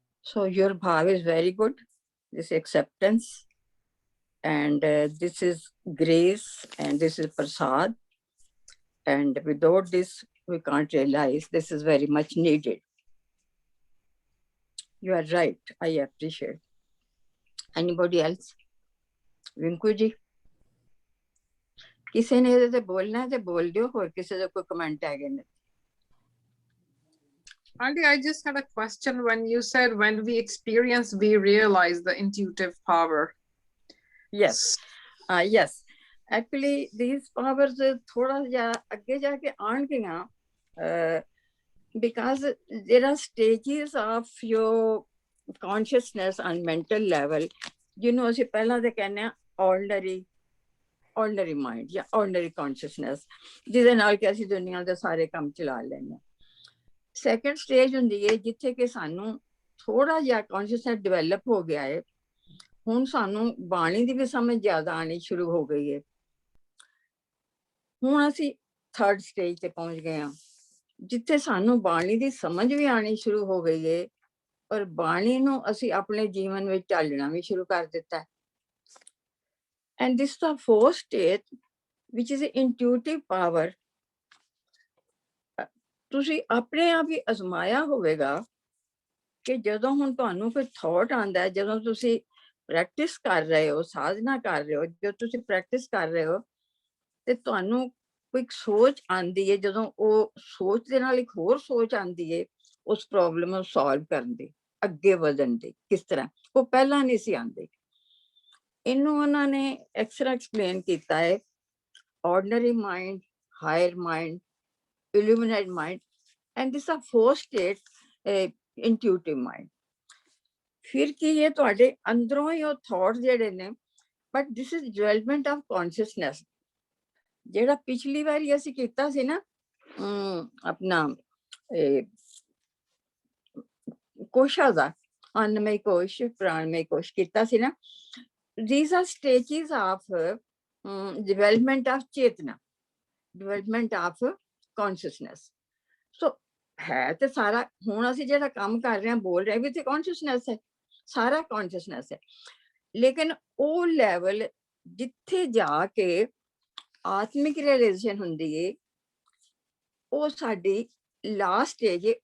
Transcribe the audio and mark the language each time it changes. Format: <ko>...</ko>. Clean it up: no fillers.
<en>So your bhav is very good, this acceptance, and this is grace, and this is prasad, and without this we can't realize. This is very much needed. You are right, I appreciate. Anybody else?</en> <pa>Vinku ji, ਕਿਸੇ ਨੇ ਇਹਦੇ ਤੇ ਬੋਲਣਾ ਹੈ ਤੇ ਬੋਲ ਦਿਓ, ਹੋਰ ਕਿਸੇ ਦਾ ਕੋਈ ਕਮੈਂਟ ਹੈਗੇ ਨੇ?</pa> <en>Auntie, I just had a question. When you said when we experience, we realize the intuitive power. Yes. Yes. Actually, these powers</en> <pa>thoda ja agge ja ke aangiyan,</pa> <en>because there are stages of your consciousness on mental level. You know,</en> <pa>ਅਸੀਂ ਪਹਿਲਾਂ ਤੇ ਕਹਿੰਦੇ ਆ ordinary mind ਜਾਂ ordinary consciousness, ਜਿਹਦੇ ਨਾਲ ਕਿ ਅਸੀਂ ਦੁਨੀਆ ਦੇ ਸਾਰੇ ਕੰਮ ਚਲਾ ਲੈਂਦੇ ਹਾਂ. ਸੈਕੰਡ ਸਟੇਜ ਹੁੰਦੀ ਹੈ ਜਿੱਥੇ ਕਿ ਸਾਨੂੰ ਥੋੜਾ ਜਿਹਾ ਕੌਨਸ਼ੀਅਸਨੈਸ ਡਿਵੈਲਪ ਹੋ ਗਿਆ ਹੈ. ਹੁਣ ਸਾਨੂੰ ਬਾਣੀ ਦੀ ਵੀ ਸਮਝ ਜ਼ਿਆਦਾ ਆਣੀ ਸ਼ੁਰੂ ਹੋ ਗਈ ਹੈ. ਹੁਣ ਅਸੀਂ ਥਰਡ ਸਟੇਜ ਤੇ ਪਹੁੰਚ ਗਏ ਹਾਂ, ਜਿੱਥੇ ਸਾਨੂੰ ਬਾਣੀ ਦੀ ਸਮਝ ਵੀ ਆਣੀ ਸ਼ੁਰੂ ਹੋ ਗਈ ਹੈ, ਔਰ ਬਾਣੀ ਨੂੰ ਅਸੀਂ ਆਪਣੇ ਜੀਵਨ ਵਿੱਚ ਢਾਲਣਾ ਵੀ ਸ਼ੁਰੂ ਕਰ ਦਿੱਤਾ ਹੈ.</pa> <en>And this is the fourth stage, which is intuitive power.</en> <pa>ਤੁਸੀਂ ਆਪਣੇ ਆਪ ਹੀ ਅਜ਼ਮਾਇਆ ਹੋਵੇਗਾ ਕਿ ਜਦੋਂ ਹੁਣ ਤੁਹਾਨੂੰ ਕੋਈ ਥਾਟ ਆਉਂਦਾ ਹੈ, ਜਦੋਂ ਤੁਸੀਂ ਪ੍ਰੈਕਟਿਸ ਕਰ ਰਹੇ ਹੋ, ਸਾਧਨਾ ਕਰ ਰਹੇ ਹੋ, ਜਦੋਂ ਤੁਸੀਂ ਪ੍ਰੈਕਟਿਸ ਕਰ ਰਹੇ ਹੋ ਤੇ ਤੁਹਾਨੂੰ ਕੋਈ ਸੋਚ ਆਉਂਦੀ ਹੈ, ਜਦੋਂ ਉਹ ਸੋਚ ਦੇ ਨਾਲ ਇੱਕ ਹੋਰ ਸੋਚ ਆਉਂਦੀ ਹੈ ਉਸ ਪ੍ਰੋਬਲਮ ਨੂੰ ਸੋਲਵ ਕਰਨ ਦੀ, ਅੱਗੇ ਵਧਣ ਦੀ, ਕਿਸ ਤਰ੍ਹਾਂ ਉਹ ਪਹਿਲਾਂ ਨਹੀਂ ਸੀ ਆਉਂਦੀ. ਇਹਨੂੰ ਉਹਨਾਂ ਨੇ ਐਕਸਪਲੇਨ ਕੀਤਾ ਹੈ,</pa> <en>ordinary mind, higher mind, illuminated mind, and this is a fourth state, intuitive mind.</en> <pa>ਫਿਰ ਕੀ ਇਹ ਤੁਹਾਡੇ ਅੰਦਰੋਂ ਹੀ ਉਹ ਥਾਟ ਜਿਹੜੇ ਨੇ,</pa> <en>But this is development of consciousness.</en> <pa>ਜਿਹੜਾ ਪਿਛਲੀ ਵਾਰੀ ਅਸੀਂ ਕੀਤਾ ਸੀ ਨਾ, ਆਪਣਾ ਕੋਸ਼ਾਂ ਦਾ ਅੰਨਮਈ ਕੋਸ਼, ਪ੍ਰਾਣਮਈ ਕੋਸ਼ ਕੀਤਾ ਸੀ ਨਾ.</pa> <en>These are stages of development of chetna, development of consciousness. So</en> <pa>ਹੈ ਤੇ ਸਾਰਾ ਹੁਣ ਅਸੀਂ ਜਿਹੜਾ ਕੰਮ ਕਰ ਰਹੇ ਹਾਂ, ਬੋਲ ਰਹੇ ਵੀ ਤੇ consciousness ਹੈ, ਸਾਰਾ consciousness ਹੈ. ਲੇਕਿਨ ਉਹ ਲੈਵਲ ਜਿੱਥੇ ਜਾ ਕੇ ਆਤਮਿਕ ਰਿਅਲਾਈਜੇਸ਼ਨ ਹੁੰਦੀ ਹੈ, ਉਹ ਸਾਡੀ ਲਾਸਟ ਸਟੇਜ ਹੈ.</pa>